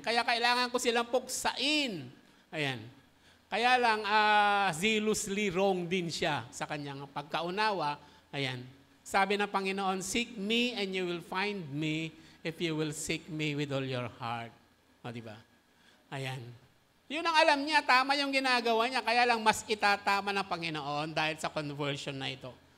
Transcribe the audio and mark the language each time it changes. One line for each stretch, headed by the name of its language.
Filipino: Kaya kailangan ko silang puksain. Ayan. Kaya lang,
English: zealously wrong
Filipino: din siya sa kanyang pagkaunawa. Ayan. Sabi ng Panginoon,
English: seek me and you will find me if you will seek me with all your heart.
Filipino: O, diba? Ayan. Yun ang alam niya, tama yung ginagawa niya, kaya lang mas itatama ng Panginoon dahil sa conversion na ito.